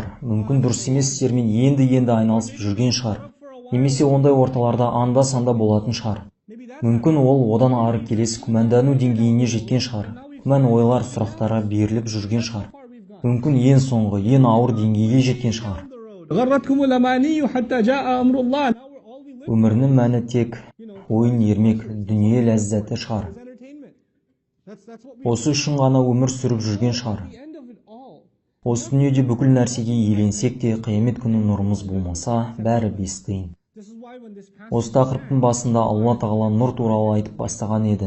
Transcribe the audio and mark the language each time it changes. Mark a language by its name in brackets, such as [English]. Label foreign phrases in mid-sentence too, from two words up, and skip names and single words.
[Kazakh] Мүмкін дұрыс емес істермен енді айналысып жүрген шығар. Немесе ондай орталарда анда-санда болатын шығар. Мүмкін ол одан ары келесі күмәндану деңгейіне жеткен шығар. Күмән ойлар, сұрақтарға беріліп жүрген шығар. Мүмкін ең соңғы, ең ауыр деңгейге жеткен шығар. [Arabic] غرتكم الأماني حتى جاء أمر الله. [Kazakh] Өмірінің мәні тек ойын ермек, дүние ләззаты шығар. Осы үшін ғана өмір сүріп жүрген шығар. Осы дүниеде бүкіл нәрсеге иеленсек те, қиямет күні нұрымыз болмаса, бәрі бес тиын. Осы тақырыптың басында Алла Тағала нұр туралы айтып бастаған еді.